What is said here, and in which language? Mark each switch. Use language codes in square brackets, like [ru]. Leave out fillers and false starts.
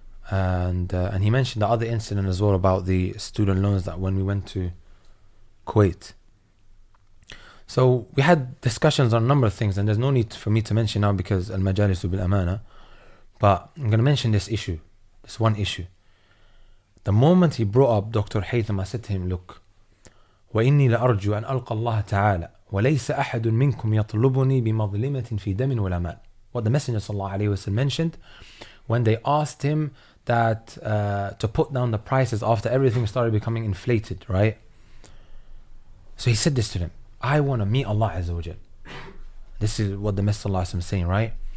[en] And he mentioned the other incident as well about the student loans that when we went to Kuwait. So we had discussions on a number of things, and there's no need for me to mention now because [ar] al-majalisu bil-amana. [en] But I'm going to mention this issue, this one issue. The moment he brought up Dr. Haitham, I said to him, look, [ar] وَإِنِّي لَأَرْجُو أَنْ أَلْقَى اللَّهَ تَعَالَى وَلَيْسَ أَحَدٌ مِّنْكُمْ يَطْلُبُنِي بِمَظْلِمَةٍ فِي دَمٍ وَلَا مَالٍ. [en] What the Messenger ﷺ mentioned when they asked him that to put down the prices after everything started becoming inflated, right? So he said this to them, I want to meet Allah Azza wa Jal. This is what the Messenger ﷺ is saying, right?